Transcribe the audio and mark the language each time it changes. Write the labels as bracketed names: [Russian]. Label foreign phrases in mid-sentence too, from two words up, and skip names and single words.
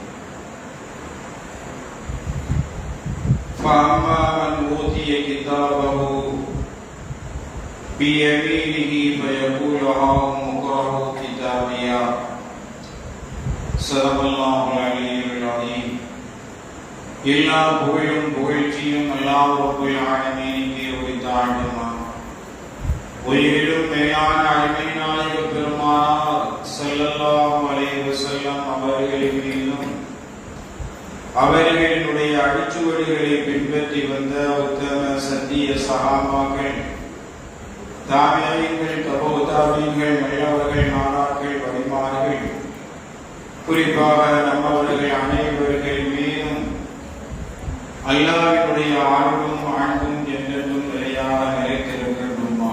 [Arabic] فأما من أوتي كتابه بيمينه فيقول هاؤم اقرءوا كتابيه صدق الله العلي العظيم [Tamil] எல்லா புகழும் புகழ்ச்சியும் அல்லாஹ் ரப்பல் ஆலமீனுக்கே உரித்தாகுமா. உயிரிலும் மேலான அருமை நாயக பெருமானார் [Arabic] صلى الله عليه وسلم [Tamil] அவர்களின் மீதும் அவர்களுடைய அடிச்சுவடுகளை பின்பற்றி வந்த உத்தம சத்திய சஹாபாக்கள், தாபியீன்கள், தபூ தாபியீன்கள், நல்லவர்கள், நாதாக்கள், வலிமார்கள், குறிப்பாக நம்மவர்கள் அனைவர்கள் மீதும் அல்லாஹ்வுடைய ஆளும் அன்பும் என்றென்றும் நிலையாக நிலைத்திருக்கட்டுமா.